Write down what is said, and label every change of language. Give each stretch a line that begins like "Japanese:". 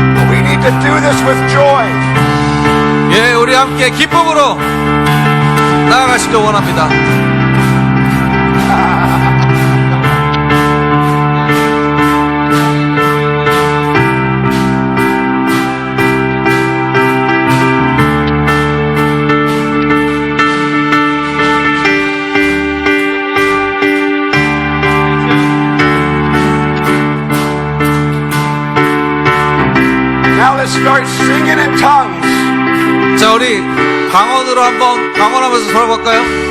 English: We need to do this with joy.
Korean: 예, 우리 함께 기쁨으로 나아가시길 원합니다.
English: Now let's start singing in tongues.
Korean: 자, 우리 방언으로 한번 방언하면서 돌아볼까요?